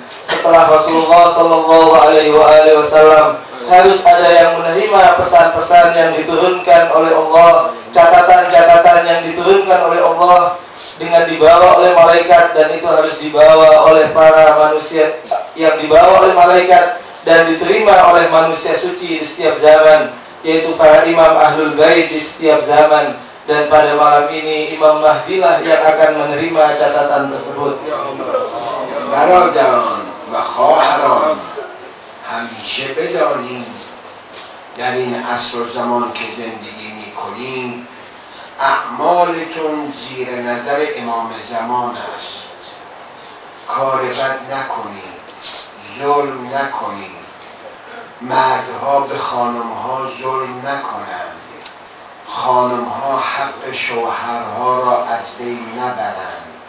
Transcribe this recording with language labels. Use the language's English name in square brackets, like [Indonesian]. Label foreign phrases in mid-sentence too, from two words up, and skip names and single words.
[Indonesian] Setelah Rasulullah [Arabic] صلى الله عليه وسلم, [Indonesian] harus ada yang menerima pesan-pesan yang diturunkan oleh Allah, catatan-catatan yang diturunkan oleh Allah dengan dibawa oleh malaikat, dan itu harus dibawa oleh para manusia, yang dibawa oleh malaikat dan diterima oleh manusia suci di setiap zaman, yaitu para imam [Arabic] أهل البيت [Indonesian] di setiap zaman. Dan pada malam ini Imam Mahdi lah yang akan menerima catatan tersebut. [Persian] برادران و خواهران، همیشه بدانید در این عصر و زمان که زندگی می‌کنید اعمالتون زیر نظر امام زمان است. کار بد نکنید، ظلم نکنید، مردها به خانمها ظلم نکنند، خانمها حق شوهرها را از بین نبرند،